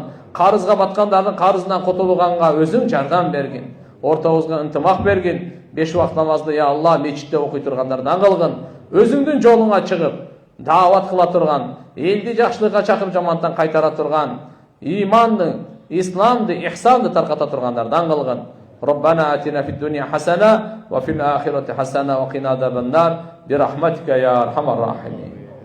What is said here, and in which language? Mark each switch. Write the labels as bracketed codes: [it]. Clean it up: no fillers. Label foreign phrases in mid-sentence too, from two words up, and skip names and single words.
[ky] Карызга баткандардын карызынан кутулганга өзүң жардам бергин. Ортобузга ынтымак бергин. 5 убакыт намазды я Алла мечитте окуй тургандардан кылгын. Өзүңдүн жолуңа чыгып, даават кыла турган, элди жакшылыкка чакырып жамандыктан кайтара турган, иманды, исламды, ихсанды тарката тургандардан кылгын. [ar] ربنا آتنا في الدنيا حسنة وفي الآخرة حسنة وقنا عذاب النار برحمتك يا أرحم الراحمين.